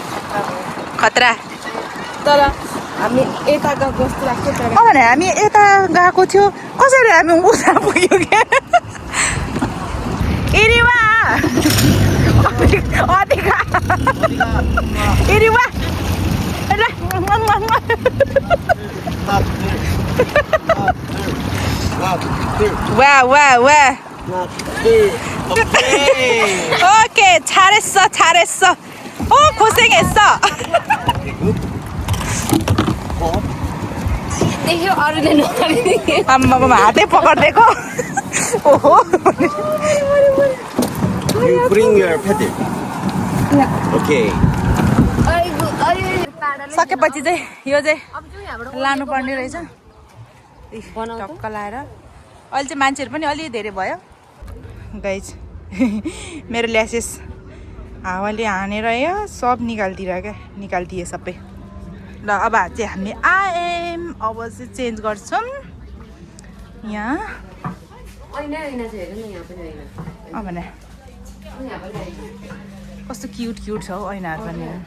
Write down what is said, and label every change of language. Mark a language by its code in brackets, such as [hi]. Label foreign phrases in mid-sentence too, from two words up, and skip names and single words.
[ne] खतरा तर हामी यता गएको जस्तो लाग्छ तर भने हामी यता गएको थियो कसरी हामी उता पुग्यो क्या एरिवा एरिवा 와. 오케이 잘했어. 고생했어. देख्यो अरूले नगरेको आम्मामा हातै पकड्दिएको ओहो [en] You bring your pedal. Okay. [ne] सकेपछि चाहिँ यो चाहिँ लानुपर्ने रहेछ टक्क लाएर अहिले चाहिँ मान्छेहरू पनि अलि धेरै भयो गाइज मेरो ल्यासेस हावाले हानेर यो सब निकालिदिए सबै ल अब चाहिँ हामी आएम अब चाहिँ चेन्ज गर्छौँ यहाँ भने कस्तो क्युट छ हौ ऐनाहरू पनि